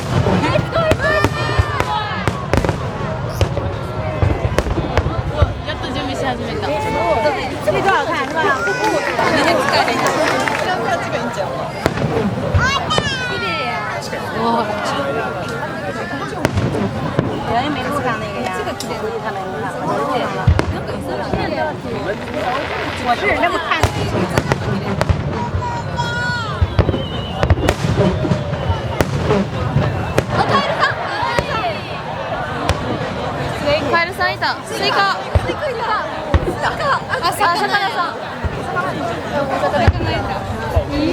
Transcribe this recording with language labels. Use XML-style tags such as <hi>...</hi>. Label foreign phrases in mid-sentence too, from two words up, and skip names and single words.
<ja>やっと準備し始めた。</ja> <zh>这个多好看是吧？我也没吃上那个呀。这个看没看？我是那么看。</zh> <ja>カエルさんいた。スイカ。あ、魚さん。いい。</ja>